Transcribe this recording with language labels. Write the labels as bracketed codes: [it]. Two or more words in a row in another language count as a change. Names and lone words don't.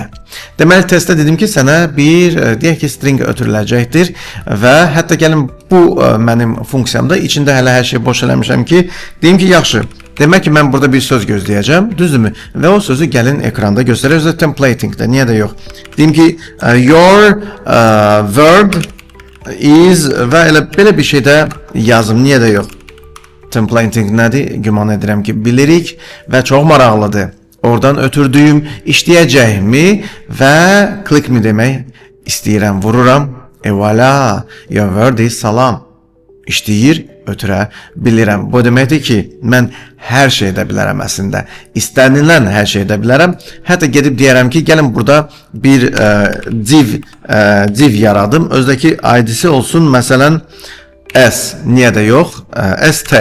[az] Deməli, testdə dedim ki, sənə bir, deyək ki, string ötürüləcəkdir və hətta gəlin bu mənim funksiyamda içində hələ hər şey boş eləmişəm ki, deyim ki, yaxşı. Demək ki, mən burada bir söz gözləyəcəm, düzdürmü? Və o sözü gəlin ekranda göstərək. Özü templatingdə, niyə də yox. Deyim ki, [en] your verb is [az] və elə belə bir şey də yazım, niyə də yox. Templating nədir? Güman edirəm ki, bilirik və çox maraqlıdır. oradan ötürdüyüm işləyəcəkmi və click mi demək istəyirəm, vururam. [en] Voilà, your word is salam. [az] İşləyir, ötürə bilirəm. Bu deməkdir ki, mən hər şey edə bilərəm əslində. İstənilən hər şey edə bilərəm. Hətta gedib deyərəm ki, gəlin burada bir div yaradım. Özdəki ID-si olsun, məsələn, S, niyə də yox, ST.